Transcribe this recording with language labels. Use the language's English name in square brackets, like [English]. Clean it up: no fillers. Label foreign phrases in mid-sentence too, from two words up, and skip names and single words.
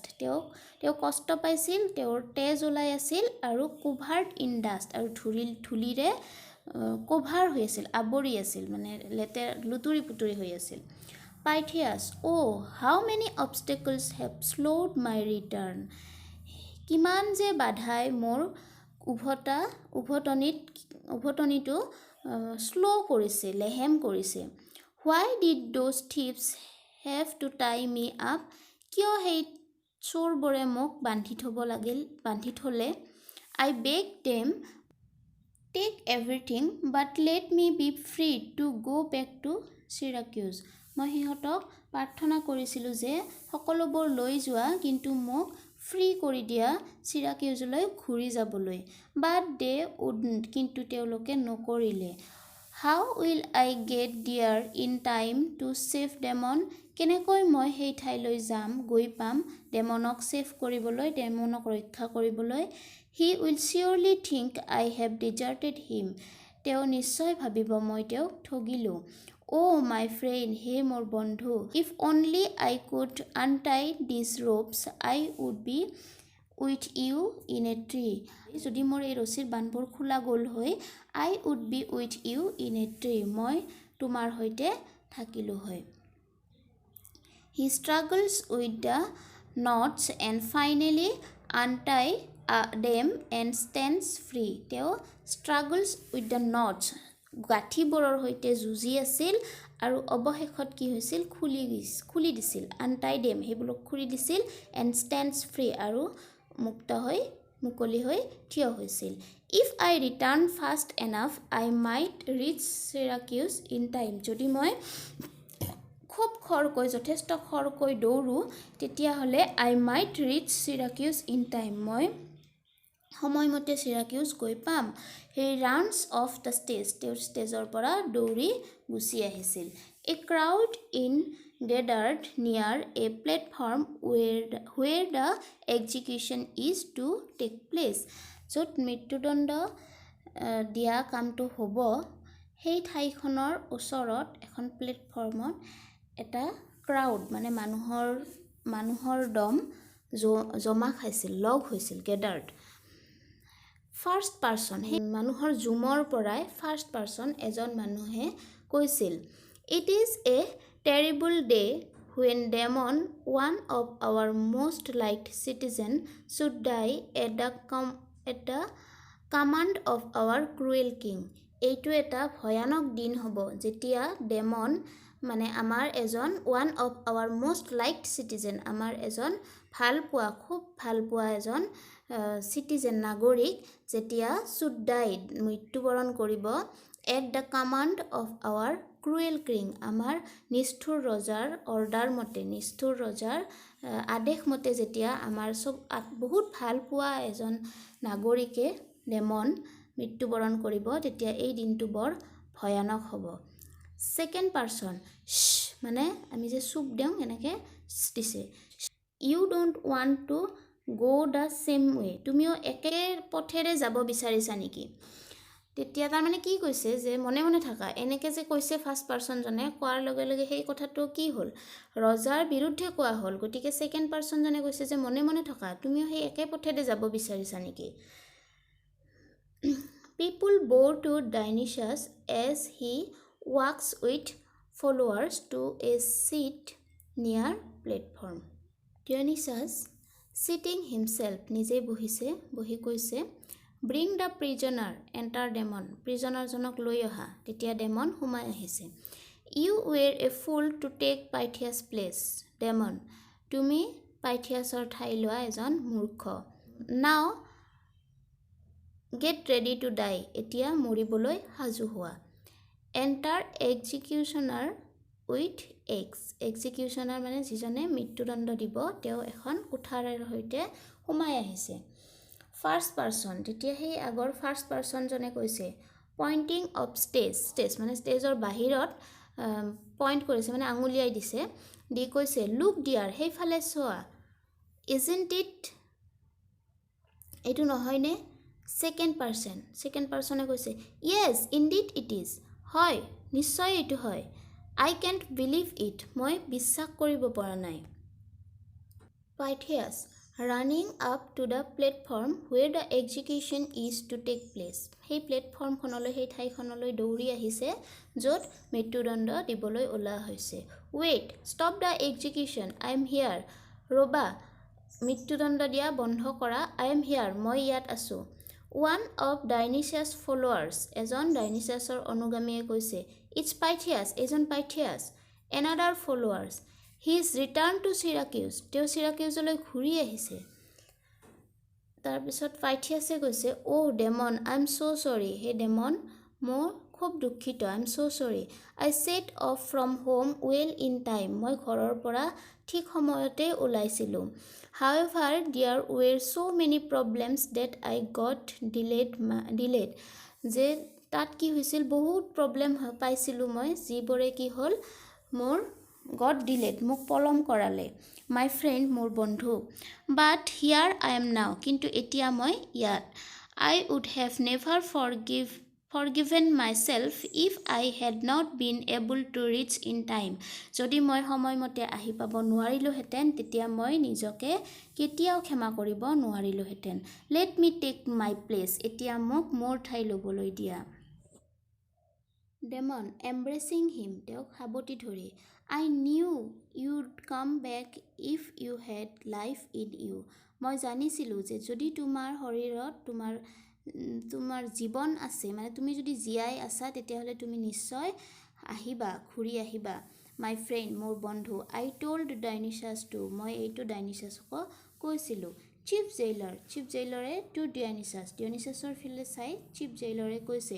[Assamese] তেওঁ কষ্ট পাইছিল, তেওঁৰ তেজ ওলাই আছিল আৰু [English] covered in dust. [Assamese] আৰু ধূলিৰে কভাৰ হৈ আছিল, আৱৰি আছিল, মানে লুতুৰি পুতুৰি হৈ আছিল। [English] Pythias, oh, how many obstacles have slowed my return. [Assamese] কিমান যে বাধাই মোৰ উভতনিটো শ্ল' কৰিছে, লেহেম কৰিছে। [English] Why did those thieves have to tie me up? [Assamese] কিয় সেই চোৰবোৰে মোক বান্ধি থ'লে? [English] I begged them, take everything, but let me be free to go back to Syracuse. [Assamese] মই সিহঁতক প্ৰাৰ্থনা কৰিছিলোঁ যে সকলোবোৰ লৈ যোৱা, কিন্তু মোক ফ্ৰী কৰি দিয়া চিৰাকিউজলৈ ঘূৰি যাবলৈ। [English] But they wouldn't. [Assamese] কিন্তু তেওঁলোকে নকৰিলে। [English] How will I get there in time to save Demon? [Assamese] কেনেকৈ মই সেই ঠাইলৈ যাম গৈ পাম ডেমনক ছেভ কৰিবলৈ ডেমনক ৰক্ষা কৰিবলৈ [English] He will surely think I have deserted him. [Assamese] তেওঁ নিশ্চয় ভাবিব মই তেওঁক ঠগিলোঁ [English] Oh my friend, [Assamese] হে মোৰ বন্ধু [English] If only I could untie these ropes, I would be with you in a tree. [Assamese] যদি মোৰ এই ৰছীৰ বান্ধবোৰ খোলা গ'ল হৈ [English] I would be with you in a tree. [Assamese] মই তোমাৰ সৈতে থাকিলোঁ হয় [English] He struggles with the knots and finally untie them and stands free. [Assamese] তেওঁ [English] struggles with the knots [Assamese] গাঁঠিবোৰৰ সৈতে যুঁজি আছিল আৰু অৱশেষত কি হৈছিল খুলি দিছিল [English] untie them [Assamese] সেইবোৰক খুলি দিছিল [English] and stands free [Assamese] আৰু মুকলি হৈ থিয় হৈছিল [English] If I return fast enough, I might reach Syracuse in time. [Assamese] যদি মই খুব খৰকৈ যথেষ্ট খৰকৈ দৌৰোঁ তেতিয়াহ'লে [English] I might reach Syracuse in time. [Assamese] মই সময়মতে Syracuse গৈ পাম [English] He runs off the stage. [Assamese] তেওঁৰ ষ্টেজৰ পৰা দৌৰি গুচি আহিছিল [English] A crowd gathered near a platform where the execution is to take place. [Assamese] য'ত মৃত্যুদণ্ড দিয়া কামটো হ'ব সেই ঠাইখনৰ ওচৰত এখন প্লেটফৰ্মত এটা ক্ৰাউড মানে মানুহৰ দম জমা খাইছিল লগ হৈছিল গেডাৰ্ড [English] first person [Assamese] সেই মানুহৰ জুমৰ পৰাই [English] first person [Assamese] এজন মানুহে কৈছিল [English] It is a terrible day when Demon, one of our most liked citizens, should die at the command of our cruel king. [Assamese] এইটো এটা ভয়ানক দিন হ'ব যেতিয়া ডেমন মানে আমাৰ এজন [English] one of our most liked citizen [Assamese] আমাৰ এজন খুব ভালপোৱা এজন citizen নাগৰিক যেতিয়া [English] should die [Assamese] মৃত্যুবৰণ কৰিব [English] at the command of our cruel king [Assamese] আমাৰ নিষ্ঠুৰ ৰজাৰ অৰ্ডাৰ মতে নিষ্ঠুৰ ৰজাৰ আদেশ মতে যেতিয়া আমাৰ বহুত ভালপোৱা এজন নাগৰিকে ডেমন মৃত্যুবৰণ কৰিব তেতিয়া এই দিনটো বৰ ভয়ানক হ'ব [English] Second person [Assamese] মানে আমি যে চুপ দিওঁ এনেকৈ দিছে [English] You don't want to go the same way. [Assamese] তুমিও একে পথেৰে যাব বিচাৰিছা নেকি তেতিয়া তাৰমানে কি কৈছে যে মনে মনে থাকা এনেকৈ যে কৈছে ফাৰ্ষ্ট পাৰ্চনজনে কোৱাৰ লগে লগে সেই কথাটো কি হ'ল ৰজাৰ বিৰুদ্ধে কোৱা হ'ল গতিকে ছেকেণ্ড পাৰ্চনজনে কৈছে যে মনে মনে থকা তুমিও সেই একে পথেৰে যাব বিচাৰিছা নেকি [English] People bow to Dionysus as he walks with followers to a seat near platform. Dionysus sitting himself [Assamese] নিজে বহি কৈছে [English] Bring the prisoner, enter Demon. [Assamese] Prisonerজনক লৈ অহা তেতিয়া ডেমন সোমাই আহিছে [English] You were a fool to take Pythias' place. [Assamese] Demon, তুমি পাইথিয়াছৰ ঠাই লোৱা এজন মূৰ্খ [English] Now get ready to die. [Assamese] এতিয়া মৰিবলৈ সাজু হোৱা [English] Enter executioner with X. [Assamese] Executioner মানে যিজনে মৃত্যুদণ্ড দিব তেওঁ এখন কুঠাৰৰ সৈতে সোমাই আহিছে [English] first person [Assamese] তেতিয়া সেই আগৰ [English] first personজনে [Assamese] কৈছে [English] pointing off stage [Assamese] মানে ষ্টেজৰ বাহিৰত পইণ্ট কৰিছে মানে আঙুলিয়াই দিছে দি কৈছে [English] look dear [Assamese] সেইফালে চোৱা [English] Isn't it? [Assamese] এইটো নহয়নে [English] second personে [Assamese] কৈছে [English] Yes, indeed it is. [Assamese] হয় নিশ্চয় এইটো হয় [English] I can't believe it. [Assamese] মই বিশ্বাস কৰিব পৰা নাই [English] Pythias running up to the platform where the execution is to take place. [Assamese] সেই প্লেটফৰ্মখনলৈ সেই ঠাইখনলৈ দৌৰি আহিছে য'ত মৃত্যুদণ্ড দিবলৈ ওলোৱা হৈছে [English] Wait, stop the execution. I am here. [Assamese] ৰবা মৃত্যুদণ্ড দিয়া বন্ধ কৰা [English] I am here. [Assamese] মই ইয়াত আছোঁ [English] One of Dionysius' followers, [Assamese] এজন ডাইনিচাছৰ অনুগামীয়ে কৈছে [English] It's Pythias, [Assamese] এজন Pythias. [English] Another followers, he is returned to Syracuse. [Assamese] তেওঁ Syracuseলৈ ঘূৰি আহিছে তাৰপিছত Pythiasে কৈছে [English] Oh Demon, I'm so sorry. Hey Demon, [Assamese] মই খুব দুখিত [English] I'm so sorry. I set off from home well in time. [Assamese] মই ঘৰৰ পৰা ঠিক সময়তে ওলাইছিলোঁ [English] However, there were so many problems that I got delayed. [Assamese] যে তাত কি হৈছিল বহুত প্ৰব্লেম পাইছিলোঁ মই যিবোৰে কি হ'ল মোৰ [English] got delayed [Assamese] মোক পলম কৰালে [English] my friend [Assamese] মোৰ বন্ধু [English] but here I am now [Assamese] কিন্তু এতিয়া মই ইয়াত [English] I would have never forgiven myself if I had not been able to reach in time [Assamese] যদি মই সময়মতে আহি পাব নোৱাৰিলোহেঁতেন তেতিয়া মই নিজকে কেতিয়াও ক্ষমা কৰিব নোৱাৰিলোহেঁতেন [English] let me take my place [Assamese] এতিয়া মোক মোৰ ঠাই ল'বলৈ দিয়া ডেমন [English] embracing him [Assamese] তেওঁক সাবটি ধৰি [English] I knew you'd come back if you had life in you [Assamese] মই জানিছিলোঁ যে যদি তোমাৰ শৰীৰত তোমাৰ জীৱন আছে মানে তুমি যদি জীয়াই আছা তেতিয়াহ'লে তুমি নিশ্চয় আহিবা ঘূৰি আহিবা [English] my friend [Assamese] মোৰ বন্ধু [English] I told Dionysius to [Assamese] মই এইটো ডাইনিচাছক কৈছিলোঁ [English] chief jailerে [Assamese] টু ডিয়নিচাছৰ ফিল্ডে চাই [English] chief jailerে [Assamese] কৈছে